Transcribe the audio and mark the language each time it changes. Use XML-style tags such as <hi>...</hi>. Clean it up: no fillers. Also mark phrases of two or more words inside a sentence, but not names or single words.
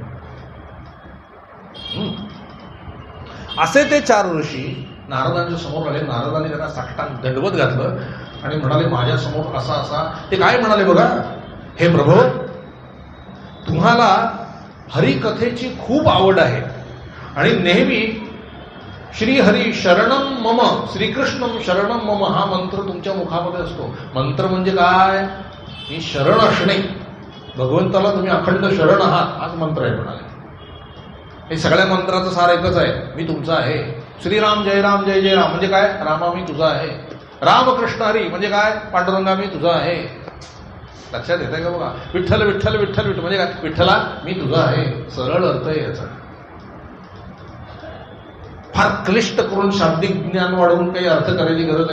<mr>असे ते 4 ऋषी नारदांच्या समोर आले. नारदांनी त्यांना साष्टांग दंडवत घातलं आणि म्हणाले माझ्या समोर असा असा. ते काय म्हणाले बघा, हे प्रभो, तुम्हाला हरिकथेची खूप आवड आहे आणि नेहमी</mr> <sa>श्रीहरी शरणम मम, श्रीकृष्णम शरणम मम</sa> <mr>हा मंत्र तुमच्या मुखामध्ये असतो. मंत्र म्हणजे काय? ही शरण असणे, भगवंताला तुम्ही अखंड शरण आहात, हाच मंत्र आहे म्हणाले. हे सगळ्या मंत्राचं सार एकच आहे, मी तुमचा आहे. श्रीराम जय राम जय जय राम म्हणजे काय? रामा मी तुझा आहे. रामकृष्ण हरी म्हणजे काय? पांडुरंगा मी तुझा आहे. लक्षात येत आहे का बघा? विठ्ठल विठ्ठल विठ्ठल विठ्ठल म्हणजे काय? विठ्ठला मी तुझा आहे. सरळ अर्थ आहे याचा. फार क्लिष्ट करून शाब्दिक ज्ञान वाढवून काही अर्थ करायची गरज नाही.</mr>